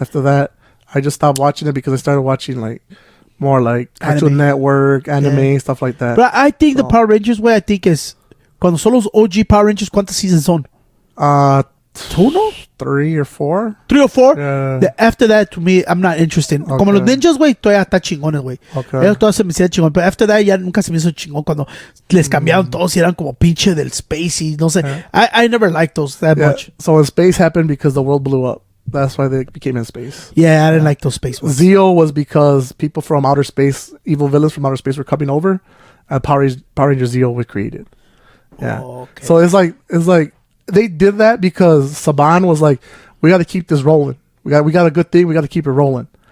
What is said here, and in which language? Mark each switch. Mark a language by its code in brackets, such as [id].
[en] After that, I just stopped watching it because I started watching, like, more like Cartoon Network, anime, stuff like that. But I think the Power Rangers way, I think is, [es] cuando son los OG Power Rangers, ¿cuántas seasons son? 2, no? [en] 3 or 4. 3 or 4? Yeah. After that, to me, I'm not interested. Okay. [es] Como los ninjas, güey, todavía está chingones, güey. [en] Okay. [es] Ellos todos se me hicieron chingón. Pero [en] after that, [es] ya nunca se me hizo chingón cuando les cambiaron todos y eran como pinche del space y no sé. [en] I never liked those that much. So space happened because the world blew up. That's why they became in space. Yeah, I didn't like those space ones. Zeo was because people from outer space, evil villains from outer space were coming over, and Power Ranger Zeo was created. Yeah. Oh, okay. So it's like they did that because Saban was like, we got to keep this rolling. We got a good thing. We got to keep it rolling.